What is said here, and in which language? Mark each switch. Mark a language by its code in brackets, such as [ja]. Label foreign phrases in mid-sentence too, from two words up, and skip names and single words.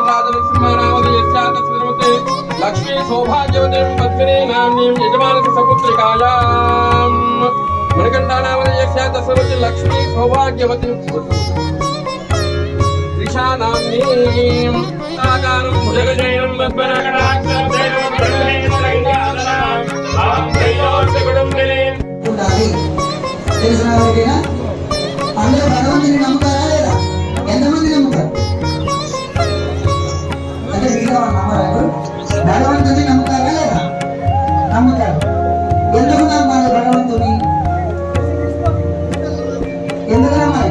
[sa] राजलक्ष्मणामधेयस्य तस्मिन्वते लक्ष्मी सौभाग्यवतीं पद्मिनी नाम्नीं यजमानस्य सपुत्रिकायां मणिकण्ठानामधेयस्य तस्मिन्वते लक्ष्मी सौभाग्यवतीं त्रिषा नाम्नीं आकारं भुजगशयनं पद्मनाकटाक्षं दैवं प्रणयेन्द्रगङ्गाधरां आम्रयोस्य कुटुम्बिनीं [te] అందరూ భగవంతుని నమ్ముతారా లేదా? ఎంతమంది నమ్ముతారు? అంటే మిగతా వాళ్ళు నమ్మరారు. భగవంతుని నమ్ముతారా లేదా? నమ్ముతారు. ఎందుకు నమ్మాలి భగవంతుని? ఎందుకు నమ్మాలి?